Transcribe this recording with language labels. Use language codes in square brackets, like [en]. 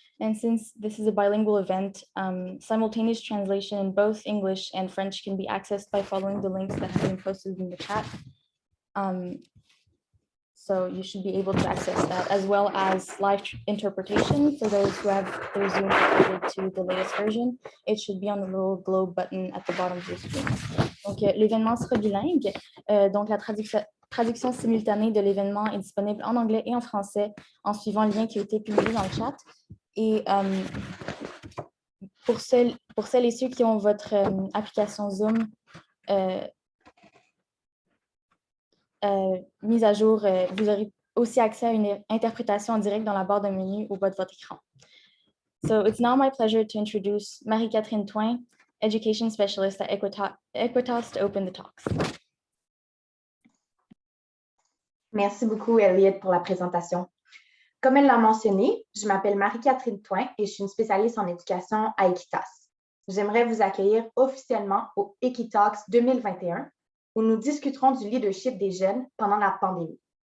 [en] And since this is a bilingual event, simultaneous translation in both English and French can be accessed by following the links that have been posted in the chat. So you should be able to access that, as well as live interpretation for those who have their Zoom uploaded to the latest version. It should be on the little globe button at the bottom of your screen. [fr] Donc, l'événement sera bilingue. Donc, la traduction simultanée de l'événement est disponible en anglais et en français en suivant le lien qui a été publié dans le chat. Et pour celles et ceux qui ont votre application Zoom mise à jour, vous aurez aussi accès à une interprétation en direct dans la barre de menu au bas de votre écran. [en] So it's now my pleasure to introduce Marie-Catherine Toin, Education Specialist at Equitas, to open the talks. [fr] Merci beaucoup, Elyette, pour la présentation. Comme elle l'a mentionné, je m'appelle Marie-Catherine Toin et je suis une spécialiste en éducation à Equitas. J'aimerais vous accueillir officiellement au EquiTalks 2021, où nous discuterons du leadership des jeunes pendant la pandémie.